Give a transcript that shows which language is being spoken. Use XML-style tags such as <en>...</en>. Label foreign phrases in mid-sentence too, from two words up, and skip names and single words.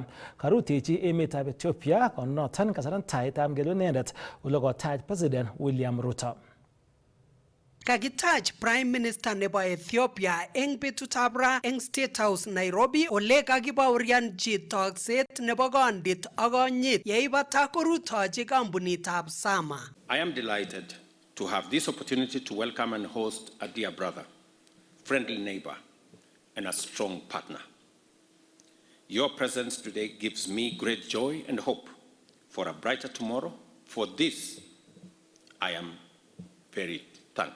<kln>Karutechi emetab Ethiopia konoton kasarantaetab ngelu inendet ole kotach President William Ruto. Kakitach</kln> <en>Prime Minister</en> <kln>nebo Ethiopia eng betutab ra eng State House Nairobi ole kakibaurianchi tokset nebo kondit ak konyit yeibata korutochi kampunitab Sama.</kln> <en>I am delighted to have this opportunity to welcome and host a dear brother, friendly neighbor, and a strong partner. Your presence today gives me great joy and hope for a brighter tomorrow. For this, I am very thankful.</en>